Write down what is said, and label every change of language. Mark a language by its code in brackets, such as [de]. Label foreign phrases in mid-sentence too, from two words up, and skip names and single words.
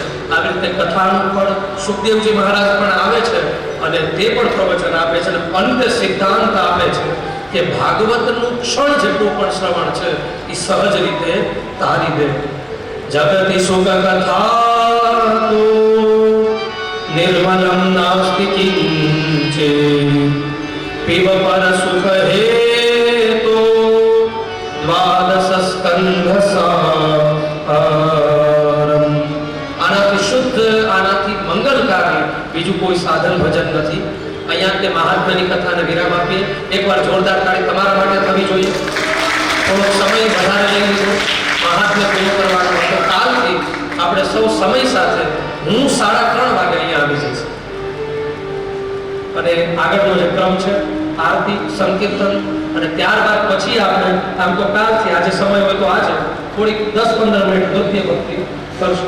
[gu] આવી રીતે કથાનું ફળ સુખદેવજી મહારાજ પણ આવે છે અને તે પણ પ્રવચન આપે છે, અને અંતે સિદ્ધાંત આપે છે કે ભાગવતનું ક્ષણ જેટલું પણ શ્રવણ છે એ સહજ રીતે તારી દે. [sa] જગતિ સુખ કથા તો निर्मलं नास्ति किंचे पिब पर सुख हेतो द्वादश स्कंध सारम. [gu] આનાથી શુદ્ધ, આનાથી મંગલકારી બીજું કોઈ સાધન ભજન નથી. અહીંયા તે મહાત્માની કથાને વિરામ આપીએ. એકવાર જોરદાર તાળી તમારા માટે થવી જોઈએ. થોડો સમય વધારે લઈ લીધો, મહાત્મ્ય પૂરું કરવાનો હતો. કાલથી આપણે સૌ સમય સાથે, હું 3:30 વાગે અહીંયા આવી જઈશ, અને આગળનો જે ક્રમ છે આરતી, સંકીર્તન, અને ત્યારબાદ પછી આપણે આમ તો કાલથી, આજે સમય હોય તો આજે થોડીક 10-15 મિનિટ નૃત્ય ભક્તિ કરશું.